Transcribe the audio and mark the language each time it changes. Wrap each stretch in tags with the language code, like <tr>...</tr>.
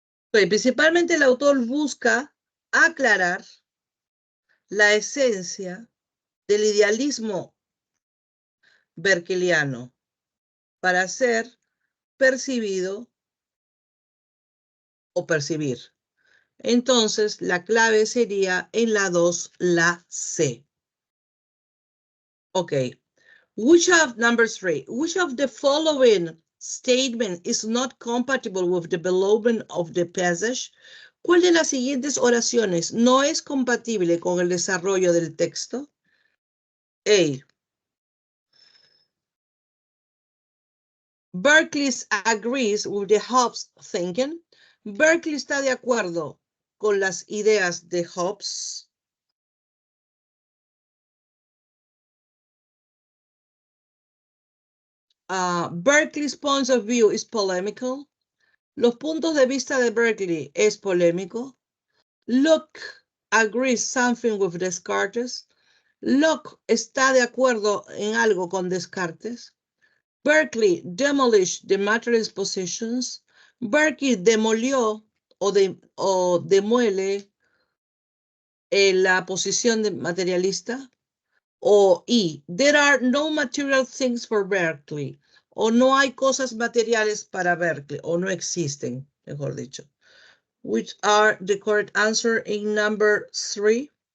<es>Principalmente el autor busca aclarar la esencia del idealismo berkeleano para ser percibido o percibir. Entonces, la clave sería en la 2, la C. Ok.</es> <en>Number 3, which of the following statement is not compatible with the development of the passage?</en> <es>¿Cuál de las siguientes oraciones no es compatible con el desarrollo del texto? A.</es> <en>Berkeley agrees with the Hobbes thinking.</en> <es>Berkeley está de acuerdo con las ideas de Hobbes.</es> <en>Berkeley's point of view is polemical.</en> <es>Los puntos de vista de Berkeley es polémico.</es> <en>Locke agrees something with Descartes.</en> <es>Locke está de acuerdo en algo con Descartes.</es> <en>Berkeley demolished the materialist positions.</en> <es>Berkeley demolió o demuele la posición de materialista.</es> <en>O E, there are no material things for Berkeley.</en> <es>O no hay cosas materiales para Berkeley. O no existen, mejor dicho.</es> <en>Which are the correct answer in number 3?</en>